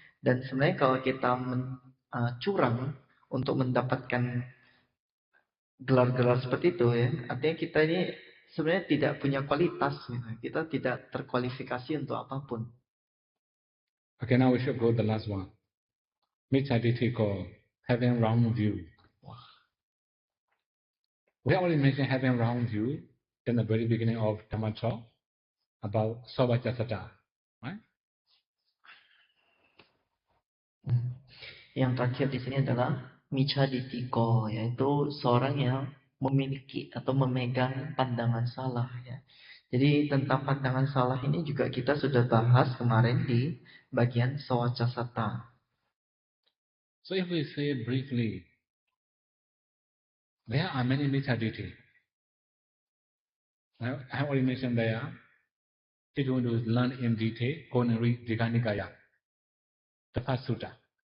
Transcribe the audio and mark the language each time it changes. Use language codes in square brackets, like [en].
[id] Dan sebenarnya kalau kita curang untuk mendapatkan gelar-gelar seperti itu ya, artinya kita ini sebenarnya tidak punya kualitas gitu. Kita tidak terkualifikasi untuk apapun. [en] Okay, now we should go to the last one. Michaditiko, having wrong view. We already mentioned having wrong view in the very beginning of Dhamma talk about Savajasata, right? [id] Yang terakhir di sini adalah Michaditiko, yaitu seorang yang memiliki atau memegang pandangan salah ya. Jadi tentang pandangan salah ini juga kita sudah bahas kemarin di bagian Sawacasata. [en] So if we say briefly, there are many Michaditi. I have already mentioned there. If you want to learn in detail, go and read Digha Nikaya, the first sutta.